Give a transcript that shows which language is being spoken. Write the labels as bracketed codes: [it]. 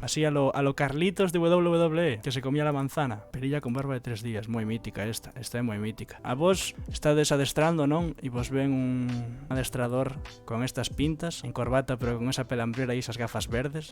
[es] Así a lo Carlitos de WWE, que se comía la manzana. [gl] Perilla con barba de 3 días, moi mítica esta é moi mítica. A vos estades adestrando, non? E vos ven un adestrador con estas pintas, en corbata pero con esa pelambrera e esas gafas verdes.